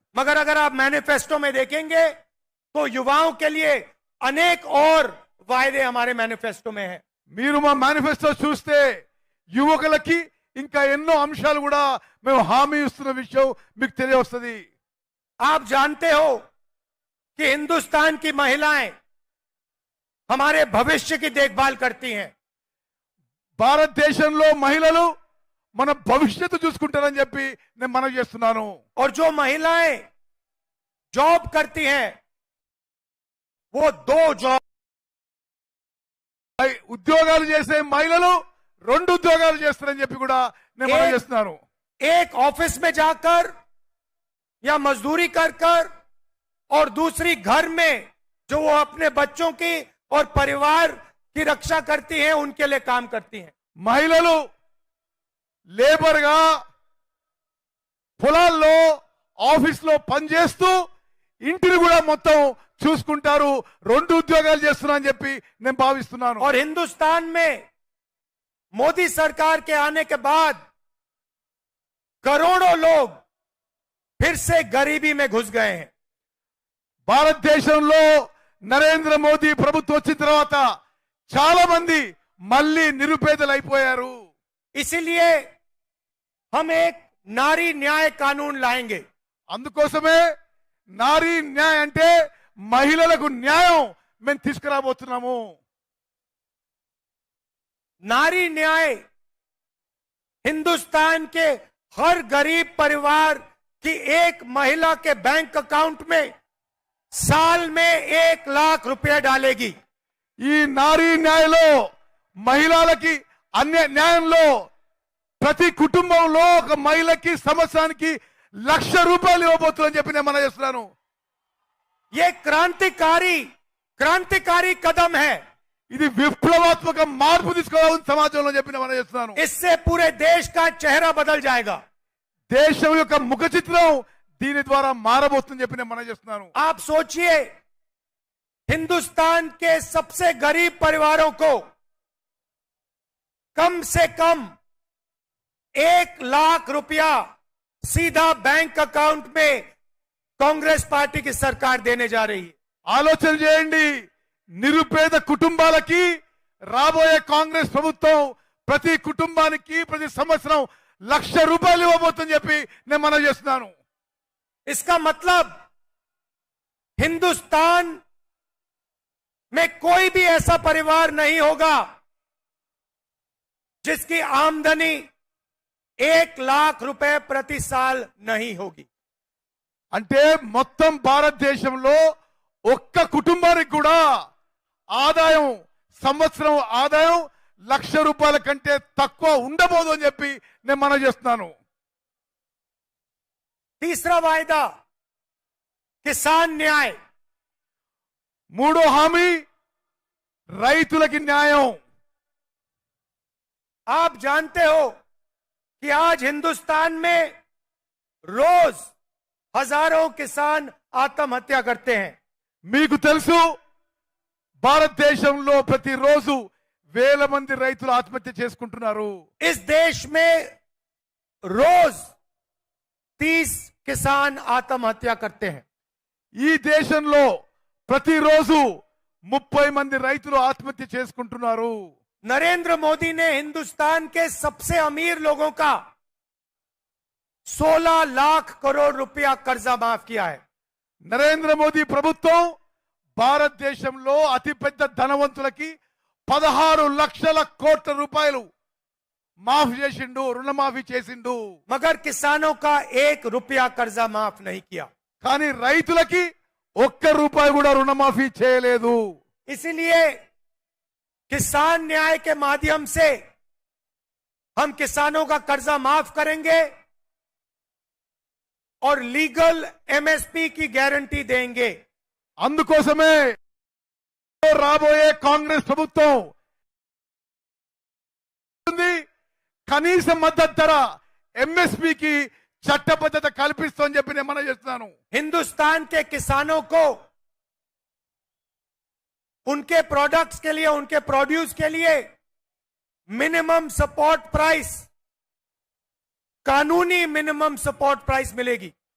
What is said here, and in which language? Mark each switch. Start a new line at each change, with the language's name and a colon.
Hindi: मगर अगर आप मैनिफेस्टो में देखेंगे तो युवाओं के लिए अनेक और वायदे हमारे मैनिफेस्टो में है.
Telugu: మీరు మా మేనిఫెస్టో చూస్తే యువకులకి ఇంకా ఎన్నో అంశాలు కూడా మేము హామీ ఇస్తున్న విషయం మీకు తెలియవస్తుంది.
Hindi: आप जानते हो कि हिंदुस्तान की महिलाएं हमारे भविष्य की देखभाल करती हैं.
Telugu: భారతదేశంలో మహిళలు మన భవిష్యత్తు చూసుకుంటారని చెప్పి నేను మనవి చేస్తున్నాను.
Hindi: और जो महिलाएं जॉब करती हैं वो 2 जॉब,
Telugu: ఉద్యోగాలు చేసే మహిళలు 2 ఉద్యోగాలు చేస్తారని చెప్పి కూడా నేను మనవి చేస్తున్నాను.
Hindi: एक ऑफिस में जाकर या मजदूरी कर कर और दूसरी घर में जो वो अपने बच्चों की और परिवार की रक्षा करती हैं, उनके लिए काम करती हैं.
Telugu: మహిళలు లేబర్ గా పొలాల్లో, ఆఫీస్లో పనిచేస్తూ ఇంటిని కూడా మొత్తం చూసుకుంటారు. 2 ఉద్యోగాలు చేస్తున్నా అని చెప్పి నేను భావిస్తున్నాను.
Hindi: और हिंदुस्तान में मोदी सरकार के आने के बाद करोड़ों लोग फिर से गरीबी में घुस गए हैं.
Telugu: భారతదేశంలో నరేంద్ర మోదీ ప్రభుత్వం వచ్చిన తర్వాత చాలా మంది మళ్ళీ నిరుపేదలు అయిపోయారు.
Hindi: इसीलिए हम एक नारी न्याय कानून लाएंगे.
Telugu: అందుకోసమే నారీ న్యాయ అంటే మహిళలకు న్యాయం మేము తీసుకురాబోతున్నాము.
Hindi: नारी न्याय हिंदुस्तान के हर गरीब परिवार की एक महिला के बैंक अकाउंट में साल में 1 लाख रुपए डालेगी.
Telugu: ఈ నారీ న్యాయలో మహిళలకి అన్య న్యాయంలో ప్రతి కుటుంబంలో ఒక మహిళకి సంవత్సరానికి ₹1,00,000 ఇవ్వబోతుందని చెప్పి నేను మనం చేస్తున్నాను.
Hindi: ये क्रांतिकारी कदम है.
Telugu: ఇది విప్లవాత్మక మార్పు తీసుకోవాలని సమాజంలో చెప్పి నేను మనం చేస్తున్నాను.
Hindi: इससे पूरे देश का चेहरा बदल जाएगा.
Telugu: దేశం యొక్క ముఖ చిత్రం దీని ద్వారా మారబోతుందని చెప్పి నేను మనం చేస్తున్నాను.
Hindi: आप सोचिए, हिंदुस्तान के सबसे गरीब परिवारों को कम से कम 1,00,000 रुपया सीधा बैंक अकाउंट में कांग्रेस पार्टी की सरकार देने जा रही है।
Telugu: ఆలోచన చేయండి. నిరుపేద కుటుంబాలకి రాబోయే కాంగ్రెస్ ప్రభుత్వం ప్రతి కుటుంబానికి ప్రతి సంవత్సరం ₹1,00,000 ఇవ్వబోతుందని చెప్పి నేను మనవి చేస్తున్నాను.
Hindi: इसका मतलब हिंदुस्तान में कोई भी ऐसा परिवार नहीं होगा जिसकी आमदनी 1,00,000 रुपए प्रति साल नहीं होगी।
Telugu: అంటే మొత్తం భారతదేశంలో ఒక్క కుటుంబానికి కూడా ఆదాయం సంవత్సరం ఆదాయం ₹1,00,000 కంటే తక్కువ ఉండబోదు అని చెప్పి నేను మనవి చేస్తున్నాను.
Hindi: तीसरा वायदा किसान न्याय,
Telugu: మూడో హామీ రైతులకి న్యాయం.
Hindi: आप जानते हो कि आज हिंदुस्तान में रोज हजारों किसान आत्महत्या करते हैं।
Telugu: మీకు తెలుసు భారతదేశంలో ప్రతిరోజు వేల మంది రైతులు ఆత్మహత్య చేసుకుంటున్నారు.
Hindi: इस देश में रोज 30 किसान आत्महत्या करते हैं।
Telugu: ఈ దేశంలో ప్రతిరోజు 30 మంది రైతులు ఆత్మహత్య చేసుకుంటున్నారు.
Hindi: नरेंद्र मोदी ने हिंदुस्तान के सबसे अमीर लोगों का 16 लाख करोड़ रुपया कर्जा माफ किया है।
Telugu: నరేంద్ర మోదీ ప్రభుత్వం భారతదేశంలో అతిపెద్ద ధనవంతులకి 16 లక్షల కోట్ల రూపాయలు మాఫీ చేసిండు, రుణమాఫీ చేసిండు.
Hindi: मगर किसानों का 1 रुपया कर्जा माफ नहीं किया।
Telugu: కానీ రైతులకి ₹1 కూడా రుణమాఫీ చేయలేదు.
Hindi: इसीलिए किसान न्याय के माध्यम से हम किसानों का कर्जा माफ करेंगे और लीगल एमएसपी की गारंटी देंगे।
Telugu: అందుకోసమే రాబోయే కాంగ్రెస్ ప్రభుత్వం కనీస మద్దతు ధర ఎంఎస్పీకి చట్టబద్ధత కల్పిస్తోందని చెప్పి నేను మనం చేస్తున్నాను.
Hindi: हिंदुस्तान के किसानों को उनके प्रोडक्ट्स के लिए, उनके प्रोड्यूस के लिए मिनिमम सपोर्ट प्राइस, कानूनी मिनिमम सपोर्ट प्राइस मिलेगी।